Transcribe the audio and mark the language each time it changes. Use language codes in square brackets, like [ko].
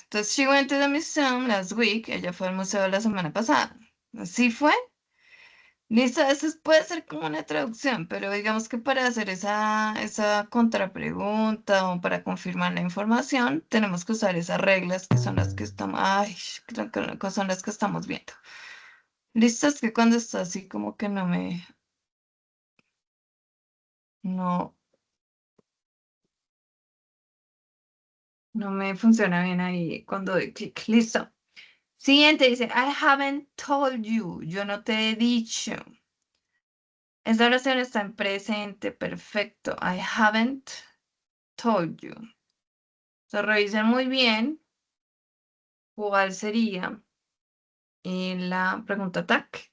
[en] Entonces, she went to the museum last week. [es] Ella fue al museo la semana pasada. ¿Así fue? Listo, eso puede ser como una traducción, pero digamos que para hacer esa contrapregunta o para confirmar la información, tenemos que usar esas reglas que son las que estamos, ay, que son las que estamos viendo. Listo, es que cuando está así como que no, no me funciona bien ahí cuando doy clic. Listo. Siguiente dice, [en] I haven't told you. [es] Yo no te he dicho. Esta oración está en presente perfecto. [en] I haven't told you. [es] Se revisen muy bien cuál sería la pregunta tag.